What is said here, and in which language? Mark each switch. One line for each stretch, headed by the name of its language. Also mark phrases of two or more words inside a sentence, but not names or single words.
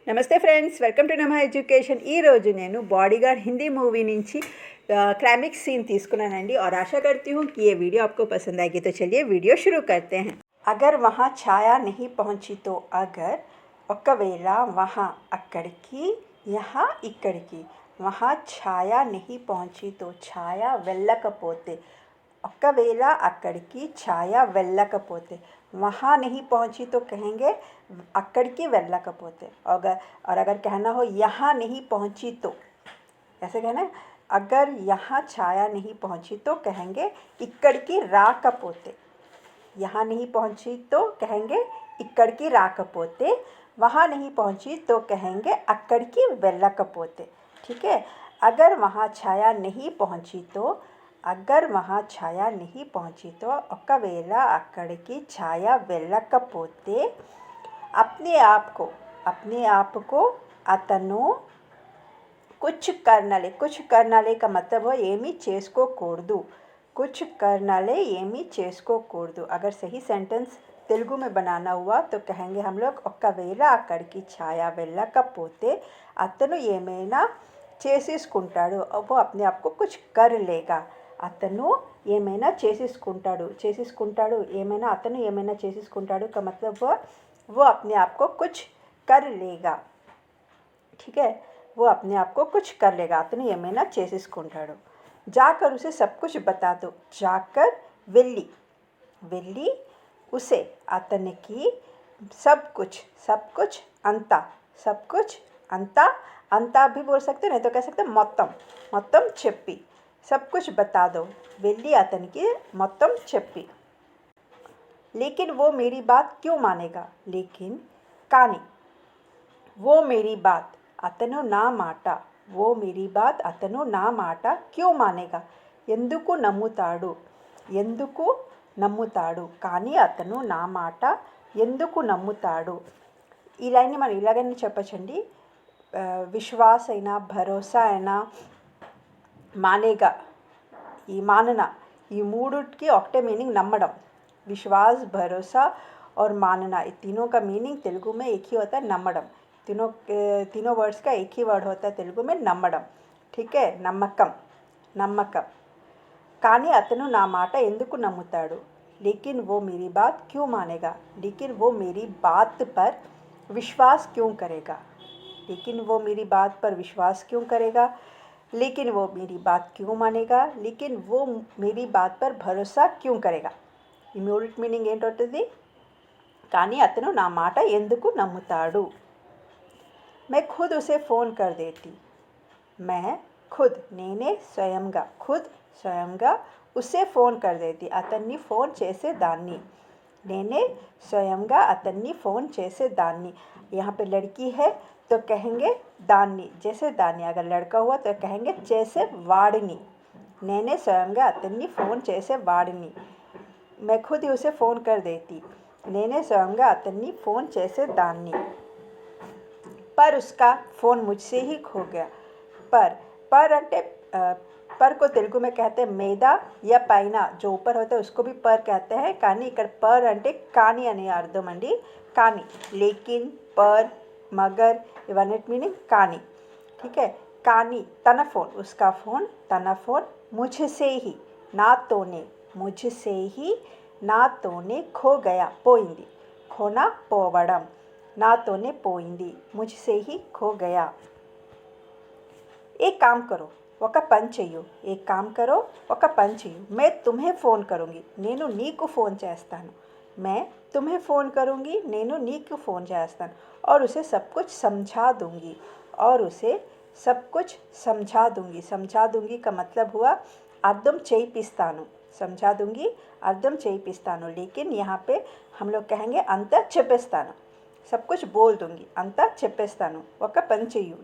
Telugu: నమస్తే ఫ్రెండ్స్,
English: welcome to
Telugu: నమః ఎడ్యుకేషన్. ఈరోజు నేను
Hindi: बॉडीगार्ड हिंदी मूवी నుంచి
English: climax scene
Hindi: తీసుకున్నానండి और आशा करती हूँ कि ये वीडियो आपको पसंद आएगी. तो चलिए वीडियो शुरू करते हैं. अगर वहाँ छाया नहीं पहुँची तो अगर ఒకవేళ वहाँ అక్కడికి यहाँ ఇక్కడికి वहाँ छाया नहीं पहुँची तो छाया
Telugu: వెళ్ళకపోతే ఒకవేళ అక్కడికి ఛాయ వెళ్ళకపోతే
Hindi: वहाँ नहीं पहुँची तो कहेंगे
Telugu: అక్కడికి వెళ్ళకపోతే
Hindi: और अगर कहना हो यहाँ नहीं पहुँची तो ऐसे कहना है. अगर यहाँ छाया नहीं पहुँची तो कहेंगे
Telugu: ఇక్కడికి రాకపోతే.
Hindi: यहाँ नहीं पहुँची तो कहेंगे
Telugu: ఇక్కడికి రాకపోతే.
Hindi: वहाँ नहीं पहुँची तो कहेंगे
Telugu: అక్కడికి వెళ్ళకపోతే.
Hindi: ठीक है. अगर वहाँ छाया नहीं पहुँची तो अगर वहाँ छाया नहीं पहुँची तो
Telugu: ఒకవేళ అక్కడికి ఛాయ వెళ్ళకపోతే
Hindi: अपने आप को అతను कुछ करनाले. कुछ करनाले का मतलब है
Telugu: ఏమీ చేసుకోకూడదు.
Hindi: कुछ करनाले
Telugu: ఏమీ చేసుకోకూడదు.
Hindi: अगर सही सेंटेंस तेलुगु में बनाना हुआ तो कहेंगे हम लोग
Telugu: ఒకవేళ అక్కడికి ఛాయ వెళ్ళకపోతే అతను ఏమైనా చేసేసుకుంటాడు.
Hindi: वो अपने आप को कुछ कर लेगा.
Telugu: అతను ఏమైనా చేసేసుకుంటాడు ఏమైనా అతను ఏమైనా చేసేసుకుంటాడు
Hindi: का मतलब वो अपने आप को कुछ कर लेगा. ठीक है. वो अपने आप को कुछ कर लेगा.
Telugu: అతను ఏమైనా చేసేసుకుంటాడు.
Hindi: जाकर उसे सब कुछ बता दो. जाकर వెళ్ళి उसे అతనికి सब कुछ अंता भी बोल सकते नहीं तो कह सकते
Telugu: మొత్తం చెప్పి.
Hindi: सब कुछ बता दो.
Telugu: వెళ్ళి అతనికి మొత్తం చెప్పి.
Hindi: लेकिन वो मेरी बात क्यों मानेगा. लेकिन కానీ वो मेरी बात
Telugu: అతను నా మాట.
Hindi: वो मेरी बात
Telugu: అతను నా మాట
Hindi: क्यों मानेगा
Telugu: ఎందుకు నమ్ముతాడు కానీ అతను నా మాట ఎందుకు నమ్ముతాడు. ఈ లైన్ని మనం ఇలాగైనా చెప్పచ్చండి. విశ్వాస అయినా భరోసా అయినా మానేగా ఈ మాననా ఈ మూడుకి ఒకటే మీనింగ్ నమ్మడం.
Hindi: विश्वास भरोसा और मानना ये तीनों का मीनिंग तेलुगु में एक ही होता है नम्मडम. तीनों वर्ड्स का एक ही वर्ड होता है तेलुगु में नम्मडम. ठीक है. नम्मकम.
Telugu: కానీ అతను నా మాట ఎందుకు నమ్ముతాడు.
Hindi: लेकिन वो मेरी बात क्यों मानेगा. लेकिन वो मेरी बात पर विश्वास क्यों करेगा. लेकिन वो मेरी बात पर विश्वास क्यों करेगा. लेकिन वो मेरी बात क्यों मानेगा. लेकिन वो मेरी बात पर भरोसा क्यों करेगा.
English: immediate meaning
Telugu: ఏంటవుతుంది. కానీ అతను నా మాట ఎందుకు నమ్ముతాడు.
Hindi: मैं खुद उसे फ़ोन कर देती. मैं खुद
Telugu: నేనే స్వయంగా
Hindi: उसे फ़ोन कर देती.
Telugu: అతన్ని ఫోన్ చేసేదాన్ని. నేనే స్వయంగా అతన్ని फ़ोन చేసేదాన్ని.
Hindi: यहाँ पे लड़की है तो कहेंगे दानी जैसे दानी. अगर लड़का हुआ तो कहेंगे जैसे वाड़नी.
Telugu: నేనే స్వయంగా అతన్ని फ़ोन చేసేవాడిని.
Hindi: मैं खुद ही उसे फ़ोन कर देती.
Telugu: నేనే స్వయంగా అతన్ని फ़ोन చేసేదాన్ని.
Hindi: पर उसका फ़ोन मुझसे ही खो गया. पर అంటే पर को तेलुगु में कहते हैं मेदा या पैना. जो ऊपर होता है उसको भी पर कहते हैं.
Telugu: కానీ ఇక్కడ पर అంటే కానీ అనే అర్థం అండి. కానీ
Hindi: लेकिन पर मगर
Telugu: ఇవన్నిటి మీనింగ్ కానీ.
Hindi: ठीक है.
Telugu: కానీ తన ఫోన్
Hindi: उसका फ़ोन
Telugu: తన ఫోన్
Hindi: मुझसे ही
Telugu: నాతోనే
Hindi: खो गया
Telugu: పోయింది. खोना పోవడం. నాతోనే పోయింది.
Hindi: मुझसे ही खो गया. एक काम करो
Telugu: ఒక పని చెయ్యు.
Hindi: एक काम करो
Telugu: ఒక పని చెయ్యు.
Hindi: मैं तुम्हें फ़ोन करूँगी.
Telugu: నేను నీకు ఫోన్ చేస్తాను.
Hindi: मैं तुम्हें फ़ोन करूँगी.
Telugu: నేను నీకు ఫోన్ చేస్తాను.
Hindi: और उसे सब कुछ समझा दूँगी. समझा दूँगी का मतलब हुआ
Telugu: అర్థం చేయిస్తాను.
Hindi: समझा दूँगी
Telugu: అర్థం చేయిస్తాను.
Hindi: लेकिन यहाँ पे हम लोग कहेंगे
Telugu: అంతా చెప్పేస్తాను.
Hindi: सब कुछ बोल दूँगी
Telugu: అంతా చెప్పేస్తాను. ఒక పని చెయ్యు.